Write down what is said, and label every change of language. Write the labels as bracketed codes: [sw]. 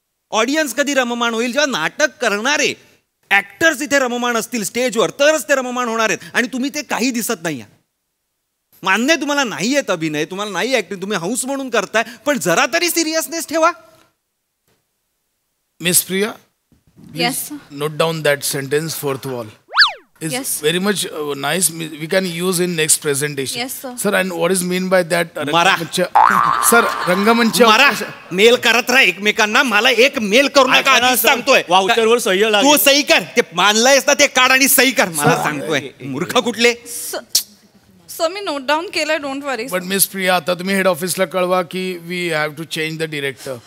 [mr] Audience कधी रममाण होईल? जेव्हा नाटक करणारे ऍक्टर्स इथे रममाण असतील स्टेजवर, तरच ते रममाण होणार आहेत. आणि तुम्ही ते काही दिसत नाही. मान्य तुम्हाला नाही येत अभिनय, तुम्हाला नाही ऍक्टिंग, तुम्ही हौस म्हणून करताय, पण जरा तरी सिरियसनेस ठेवा. [en] Miss Priya, Yes. note down that sentence, 4th wall. is Yes. very much nice. We can use in next presentation. Yes, sir. Sir, and what is mean by that? [mr] मारा. Sir, रंगमंच. मारा मेल करत राहा एकमेकांना. मला एक mail करू नका आधीच सांगतोय. वाउचरवर सह्य तू लागेल. सही कर. ते मानलंयस ना ते काढ आणि सही कर. मला सांगतोय मूर्ख कुठले. सर मी नोट डाऊन केलंय, [en] Don't worry. But miss Priya, [mr] आता तुम्ही हेड ऑफिसला कळवा की [en] We have to change the director.